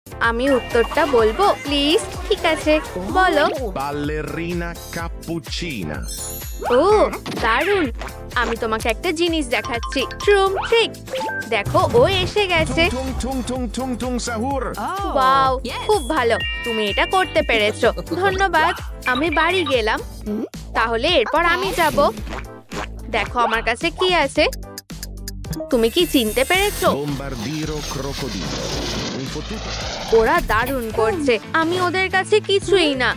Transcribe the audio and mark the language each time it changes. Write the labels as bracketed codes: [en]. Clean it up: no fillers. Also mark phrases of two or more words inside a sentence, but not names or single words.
[bn] আমি উত্তরটা বলবো প্লিজ? ঠিক আছে, বলো। Ballerina cappuccina. ও দারুণ। আমি তোমাকে একটা জিনিস দেখাচ্ছি, ট্রুম ট্রিক। দেখো, ও এসে গেছে। Tung tung tung tung tung sahur. ওয়াও, খুব ভালো, তুমি এটা করতে পেরেছো। ধন্যবাদ। আমি বাড়ি গেলাম, তাহলে এরপর আমি যাব। দেখো আমার কাছে কি আছে। তুমি কি চিনতে পেরেছো? Bombardiro crocodilo. [it] Un fottuto. [bn] ওরা দারুণ করছে, আমি ওদের কাছে কিছুই না।